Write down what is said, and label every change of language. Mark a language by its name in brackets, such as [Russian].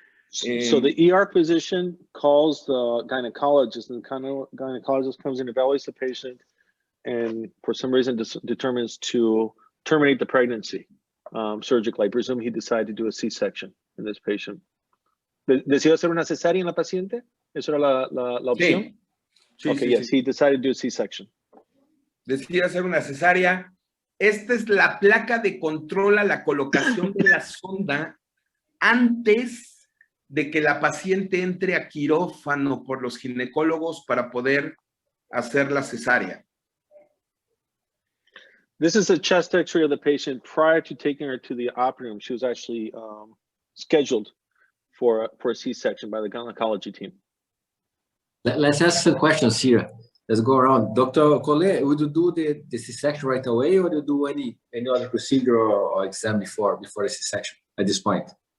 [English] So the ER physician calls the gynecologist, and the gynecologist comes in, evaluates the patient, and for some reason determines to terminate the pregnancy surgically. I presume he decided to do a C-section in this patient. [Spanish] ¿Decidió hacer una cesárea en la paciente? ¿Eso era la opción? Sí. [English] Okay, [Spanish] sí, [English] yes, [Spanish] sí. [English] he decided to do a C-section. [Spanish] Decidió hacer una cesárea. Esta es la placa de control a la colocación de la sonda antes de que la paciente entre a quirófano por los ginecólogos para poder hacer la cesárea. [English] This is a chest X-ray of the patient prior to taking her to the operating room. She was actually scheduled for a C-section by the gynecology team. Let's ask some questions here. Let's go around. Dr. Collet, would you do the C-section right away, or do you do any other procedure or exam before the C-section at this point?